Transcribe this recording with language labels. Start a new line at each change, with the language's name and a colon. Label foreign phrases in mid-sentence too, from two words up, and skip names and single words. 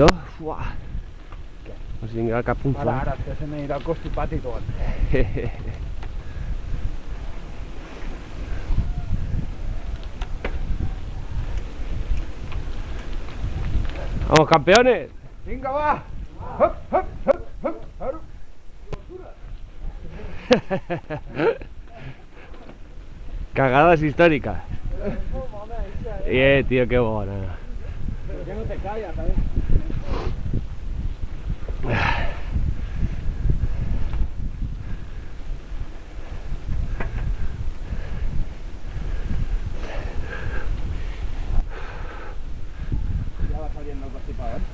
Catalan: Uah. No sé, vinga cap un fla. Ara, que se m'anirà el constipat i tot.
Spanish: Vamos, campeones.
Catalan: Vinga, va! Hop, hop, hop, hop, hop.
Spanish: Cagadas históricas.
Catalan: Tío, qué bona.
Spanish: Ya no te callas, ¿sabes? Ya va saliendo el constipado,